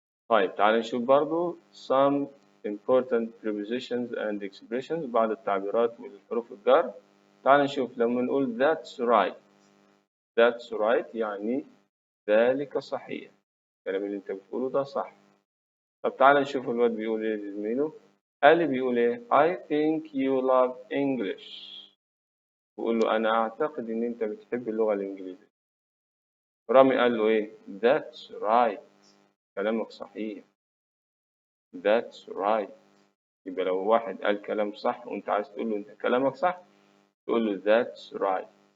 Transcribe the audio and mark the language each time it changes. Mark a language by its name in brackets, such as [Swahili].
[Arabic] طيب تعال نشوف برضو [English] some important prepositions and expressions [Arabic] بعض التعبيرات والحروف الجر. تعال نشوف لما نقول [English] that's right. that's right [Arabic] يعني ذلك صحيح. الكلام اللي انت بتقوله ده صح. طب تعال نشوف الواد بيقول ايه لزميله. قال لي بيقول ايه [English] I think you love English. [Arabic] بيقول له انا اعتقد ان انت بتحب اللغة الانجليزية. رامي قال له ايه [English] that's right [Arabic] كلامك صحيح. [English] that's right. [Arabic] يبقى لو واحد قال كلام صح وانت عايز تقول له انت كلامك صح تقول له [English] that's right.